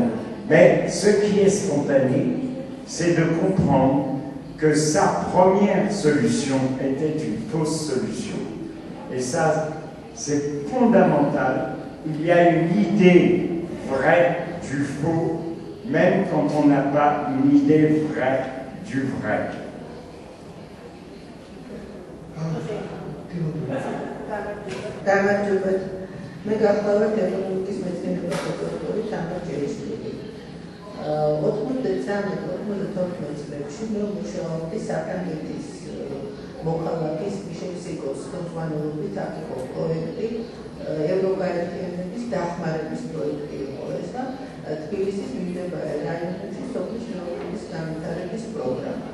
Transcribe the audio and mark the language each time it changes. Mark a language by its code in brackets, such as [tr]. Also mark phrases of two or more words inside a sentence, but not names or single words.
[fr] Mais ce qui est spontané, c'est de comprendre que sa première solution était une fausse solution. Et ça, c'est fondamental. Il y a une idée vraie du faux, même quand on n'a pas une idée vraie du vrai. [ka] მე გახლავართ ეკონომიკის მეცნიერების დოქტორი თამარ ჯერიშვილი. 93-94 წლებში მე მუშაობდი საფრანგეთის მოქალაქის მიშელ სიკოს ხელმძღვანელობით აქ იყო პროექტი ევროკაერთიანების დახმარების პროექტი იყო ეს და თბილისის მიმდებარე რაიონებში სოფლის მეურნეობის განვითარების პროგრამა.